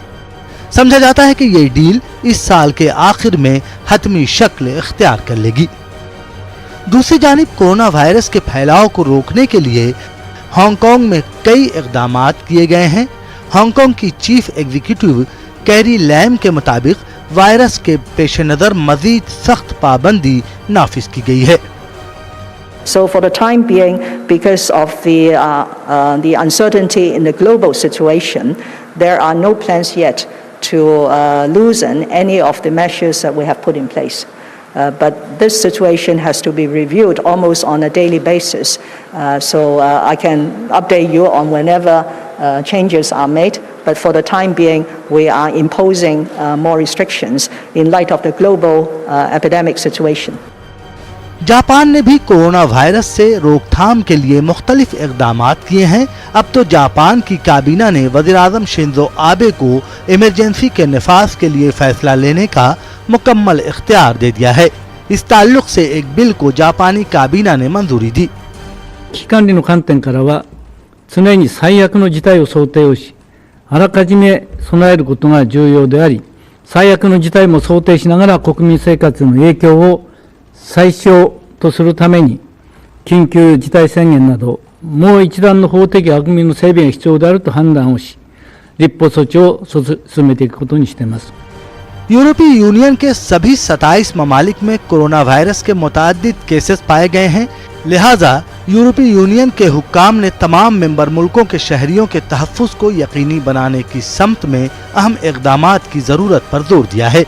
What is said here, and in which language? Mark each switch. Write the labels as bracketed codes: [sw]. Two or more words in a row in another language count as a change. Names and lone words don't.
[ur] سمجھا جاتا ہے کہ یہ ڈیل اس سال کے آخر میں حتمی شکل اختیار کر لے گی. دوسری جانب [en] corona virus [ur] کے پھیلاؤ کو روکنے کے لیے ہانگ کانگ میں کئی اقدامات کیے گئے ہیں. ہانگ کانگ کی [en] chief executive [ur] کیری لیم کے مطابق وائرس کے پیش نظر مزید سخت پابندی نافذ کی گئی ہے. [en] So for the time being, because of the uncertainty in the global situation, there are no plans yet to loosen any of the measures that we have put in place. But this situation has to be reviewed almost on a daily basis. So I can update you on whenever changes are made. But for the time being, we are imposing more restrictions in light of the global epidemic situation. [ur] جاپان نے بھی [en] corona virus [ur] سے روک تھام کے لیے مختلف اقدامات کیے ہیں. اب تو جاپان کی کابینہ نے وزیر اعظم شنزو آبے کو ایمرجنسی کے نفاذ کے لیے فیصلہ لینے کا مکمل اختیار دے دیا ہے. اس تعلق سے ایک بل کو جاپانی کابینہ نے منظوری دی. [ja] 危機管理の観点からは常に最悪の事態を想定をし、あらかじめ備えることが重要であり、最悪の事態も想定しながら国民生活の影響を最小とするために緊急事態宣言などもう一段の法的枠組みの整備が必要であると判断をし、立法措置を進めていくことにしています。 [ur] یورپی یونین کے سبھی 27 ممالک میں [en] corona virus [ur] کے متعدد کیسز پائے گئے ہیں. لہٰذا یورپی یونین کے حکام نے تمام ممبر ملکوں کے شہریوں کے تحفظ کو یقینی بنانے کی سمت میں اہم اقدامات کی ضرورت پر زور دیا ہے.